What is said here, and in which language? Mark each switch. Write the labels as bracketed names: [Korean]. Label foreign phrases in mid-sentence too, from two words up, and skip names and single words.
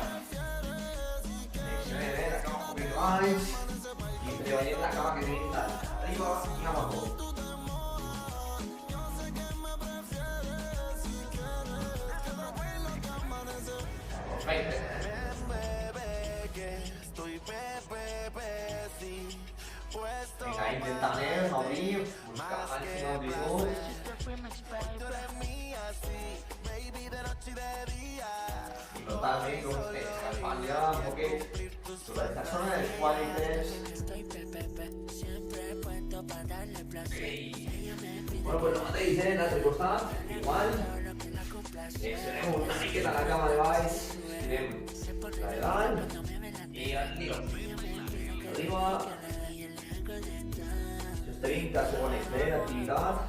[Catalan] Flexionem, la cama un poquet baix i treballem la cama que tenim dalt, arriba i abajo. Venga. Venga, intentarem obrir, buscar màxima amplitud. Y totalment com estem escalfant ja un poquet sobre esta zona dels quàdriceps. Ok. Bueno, pues lo mateix, l'altre costat, igual. Flexionem una miqueta la cama de baix, estirem la de dalt i arriba. [Spanish] Arriba. 30 segundos de actividad.